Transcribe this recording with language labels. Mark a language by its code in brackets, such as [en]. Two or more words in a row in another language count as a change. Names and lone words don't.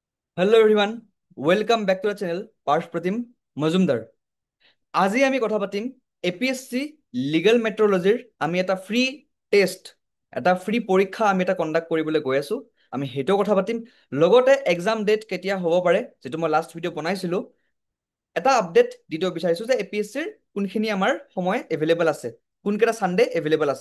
[en] Hello everyone, welcome back to the channel পার্শ প্রতিম মজুমদার। [as] আজি আমি কথা পাতিম এপিএসসি লিগেল মেট্ৰলজিৰ আমি এটা [en] free test, [as] এটা ফ্ৰী পৰীক্ষা আমি এটা কণ্ডাক্ট কৰিবলৈ গৈ আছো। আমি সেইটোও কথা পাতিম, লগতে [en] exam date [as] কেতিয়া হ'ব পাৰে, যিটো মই [en] last video' [as] বনাইছিলো। এটা আপডেট দি দিব বিচাৰিছো যে এপিএসচিৰ কোনখিনি আমাৰ সময় এভেইলেবল আছে, কোনকেইটা ছানডে এভেইলেবল আছে।